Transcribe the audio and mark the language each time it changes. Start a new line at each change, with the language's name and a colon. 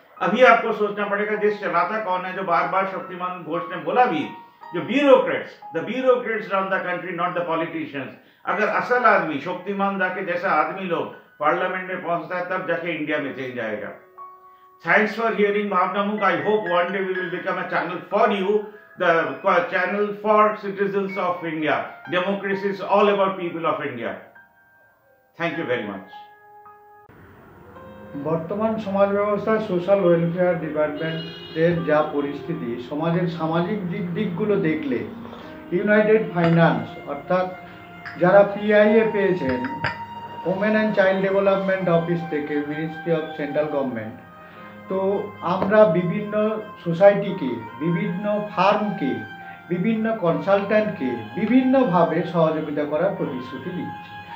Hindi: अभी आपको सोचना पड़ेगा देश चलाता कौन है, जो बार बार शक्तिमान घोष ने बोला भी, जो bureaucrats,
English: The bureaucrats run the country not the politicians.
Hindi: अगर असल आदमी शक्तिमान दा के जैसा आदमी लोग पार्लियामेंट में पहुंचता है तब जाके इंडिया में चेंज आएगा।
English: Thanks for hearing Bhavna Mukh. I hope one day we will become a channel for you, the channel for citizens of India. Democracy is all about people of India. Thank you very much.
Bangla: বর্তমান সমাজ ব্যবস্থায় social welfare ডিপার্টমেন্টের যা পরিস্থিতি, সমাজের সামাজিক দিকগুলো দেখলে ইউনাইটেড ফাইন্যান্স অর্থাৎ যারা পিআইএ পেয়েছেন, women and child development office থেকে, মিনিস্ট্রি অফ সেন্ট্রাল গভর্নমেন্ট, তো আমরা বিভিন্ন সোসাইটিকে, বিভিন্ন ফার্মকে, বিভিন্ন কনসালট্যান্টকে বিভিন্নভাবে সহযোগিতা করার প্রতিশ্রুতি দিচ্ছি।